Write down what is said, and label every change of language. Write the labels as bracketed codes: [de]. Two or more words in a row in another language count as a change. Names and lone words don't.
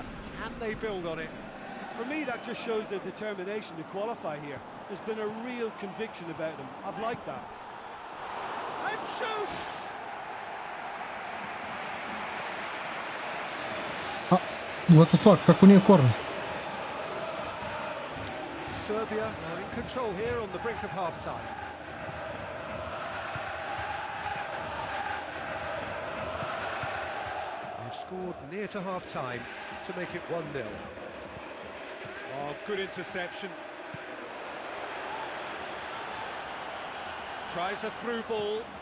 [en] Can they build on it? For me, that just shows their determination to qualify here. There's been a real conviction about them. I've liked that. And shoots! What the fuck, [sr] kako nije korner? [en] Serbia are in control here on the brink of half-time. They've scored near to half-time to make it 1-0. Oh, good interception. Tries a through ball.